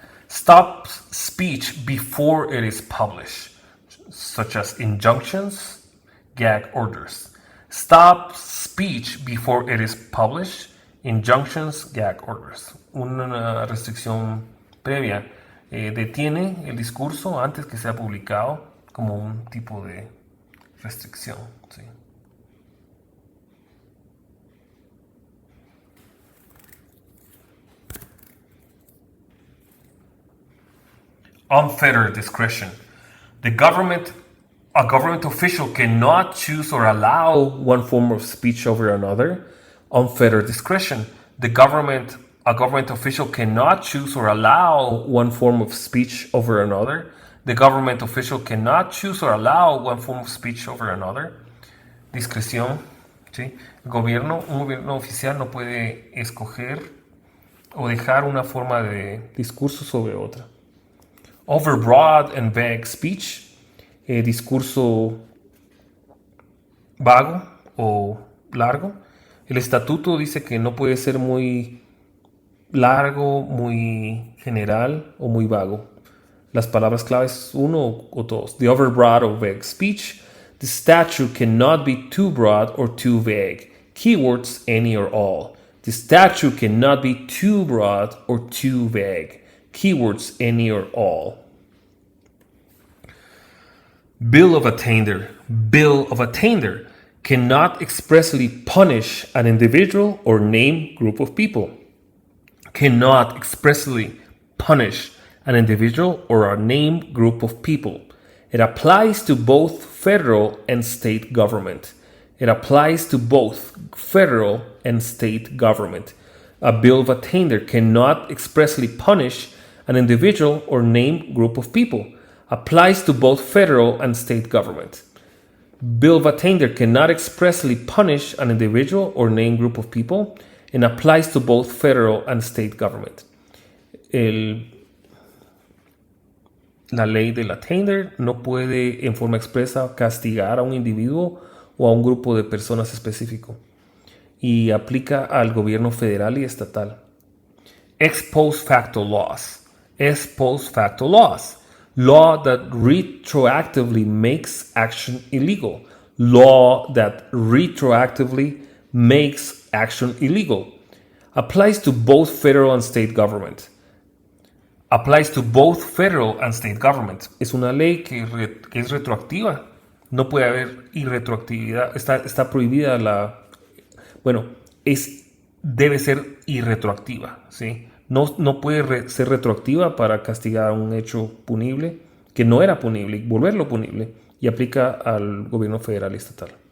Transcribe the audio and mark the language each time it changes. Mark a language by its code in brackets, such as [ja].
[en] Stop speech before it is published, such as injunctions, gag orders. Stop speech before it is published, injunctions, gag orders. [es] Una restricción previa detiene el discurso antes que sea publicado como un tipo de restricción. ¿Sí? [en] Unfettered discretion. A government official cannot choose or allow one form of speech over another. Unfettered discretion. A government official cannot choose or allow one form of speech over another. The government official cannot choose or allow one form of speech over another. [es] Discreción. ¿Sí? Un gobierno oficial no puede escoger o dejar una forma de discurso sobre otra. [en] Overbroad and vague speech, [es] discurso vago o largo. El estatuto dice que no puede ser muy largo, muy general o muy vago. Las palabras claves uno o dos. [en] The overbroad or vague speech. The statute cannot be too broad or too vague. Keywords any or all. The statute cannot be too broad or too vague. Keywords any or all. Bill of attainder. Bill of attainder cannot expressly punish an individual or name group of people. Cannot expressly punish an individual or a named group of people. It applies to both federal and state government. It applies to both federal and state government. A bill of attainder cannot expressly punish an individual or named group of people. Applies to both federal and state government. Bill of attainder cannot expressly punish an individual or named group of people and applies to both federal and state government. [es] La ley del attainder no puede en forma expresa castigar a un individuo o a un grupo de personas específico y aplica al gobierno federal y estatal. [en] Ex post facto laws. Ex post facto laws. Law that retroactively makes action illegal. Law that retroactively makes action illegal. Applies to both federal and state government. Applies to both federal and state government. [es] Es una ley que es retroactiva. No puede haber irretroactividad. Está prohibida la... Bueno, debe ser irretroactiva, ¿sí? No puede ser retroactiva para castigar un hecho punible que no era punible y volverlo punible, y aplica al gobierno federal y estatal.